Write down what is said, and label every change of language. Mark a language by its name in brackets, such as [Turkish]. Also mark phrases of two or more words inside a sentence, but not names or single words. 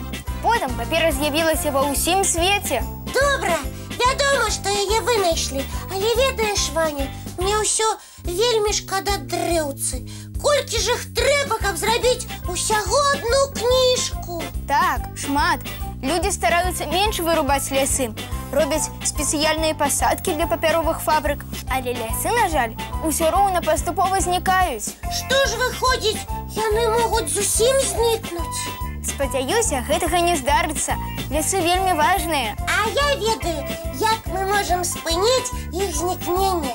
[Belarusian] Потым папера з'явілася ва ўсім свеце. Добра, вядома, што яе вынайшлі. Але ведаеш, Ваня, мне ўсё вельмі шкада дрэўцы. Колькі ж іх трэба, каб зрабіць усяго одну кніжку? Так, шмат. [Russian] люди стараются меньше вырубать лесы, [Belarusian] робяць спецыяльныя пасадкі для папяровых фабрык, але лясы, на жаль, усё роўна паступова знікаюць. Што ж выходзіць, яны могуць зусім знікнуць? Спадзяюся, гэтага не здарыцца. Лясы вельмі важныя. А я ведаю, як мы можам спыніць іх знікненне.